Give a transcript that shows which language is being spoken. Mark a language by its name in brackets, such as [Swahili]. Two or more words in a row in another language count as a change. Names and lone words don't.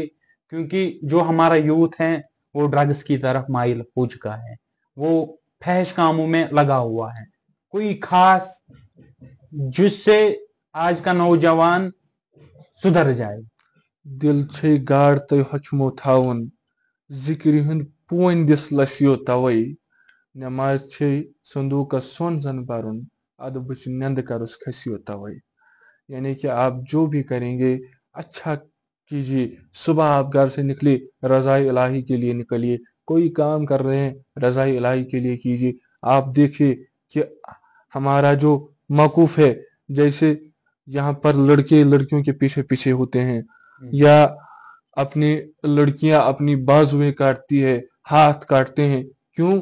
[Hindi] क्योंकि जो हमारा यूथ है वो ड्रग्स की तरफ माइल हो चुका है, वो फहश कामों में लगा हुआ है। कोई खास जिससे आज का नौजवान सुधर जाए? [Kashmiri] दिल छे गाड़ तो हकमो थाउन, जिक्र हुन पोइन दिस लशियो तवई, नमाज छे संदूक का सोन जन बारुन, अदब नंद कर उस खसियो तवई। [Hindi] यानी कि आप जो भी करेंगे अच्छा कीजिए। सुबह आप घर से निकले, रज़ाए इलाही के लिए निकलिए। कोई काम कर रहे हैं, रज़ाए इलाही के लिए कीजिए। आप देखिए कि हमारा जो मौकूफ है, जैसे यहाँ पर लड़के लड़कियों के पीछे पीछे होते हैं, या अपनी लड़कियां अपनी बाजुएं काटती है, हाथ काटते हैं, क्यों?